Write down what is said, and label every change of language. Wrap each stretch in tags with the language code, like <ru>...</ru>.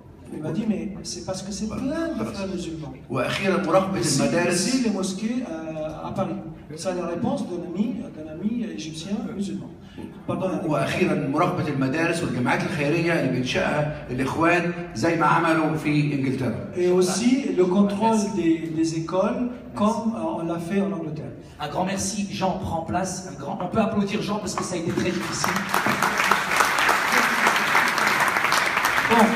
<fr>Il m'a dit, mais c'est parce que c'est plein de frères musulmans.</fr> <ar>واخيرا مراقبه المدارس.</ar> <fr>Ici, les mosquées à Paris. C'est la réponse d'un ami égyptien musulman.</fr> <ar>واخيرا مراقبه المدارس والجامعات الخيريه اللي بينشأها الاخوان زي ما عملوا في انجلترا.</ar> <fr>Et aussi le contrôle des écoles comme on l'a fait en Angleterre. Un grand merci. Jean prend place. On peut applaudir Jean parce que ça a été très difficile. Bon.</fr>